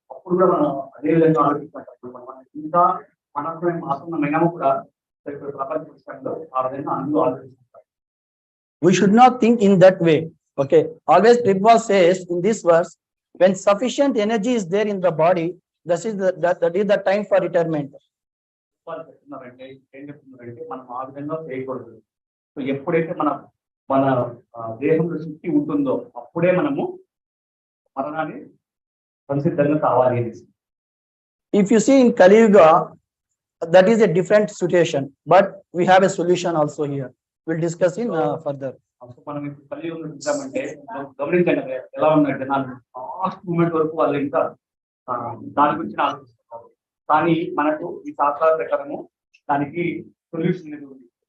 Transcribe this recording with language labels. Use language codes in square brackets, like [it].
[te] అప్పుడు కూడా మనం అదే విధంగా ఆలోచించినప్పుడు మనం ఇంకా మనకు ఆసన్నమైనము కూడా ప్రపంచ విషయంలో ఆ విధంగా అందరూ ఆలోచిస్తుంటారు. [en] We should not think in that way. Okay, always Prabhupada says in this verse, when sufficient energy is there in the body, that is the time for retirement. [te] చెప్తున్నారంటే ఏం చెప్తున్నారంటే మనం ఆ విధంగా చేయకూడదు. సో ఎప్పుడైతే మన దేహంలో శక్తి ఉంటుందో అప్పుడే మనము మరణాన్ని సంసిద్ధంగా కావాలి. [en] If you see in Kali Yuga, that is a different situation, but we have a solution also here. We'll discuss in further. [te] మనం ఇప్పుడు కలియుగంలో చూసామంటే గమనించండి ఎలా ఉన్నాయి జనాలు, [en] last moment [te] వరకు వాళ్ళు ఇంకా దాని గురించి ఆలోచిస్తున్నారు. కానీ మనకు ఈ శాస్త్రాల ప్రకారము దానికి సొల్యూషన్ అనేది ఉంది.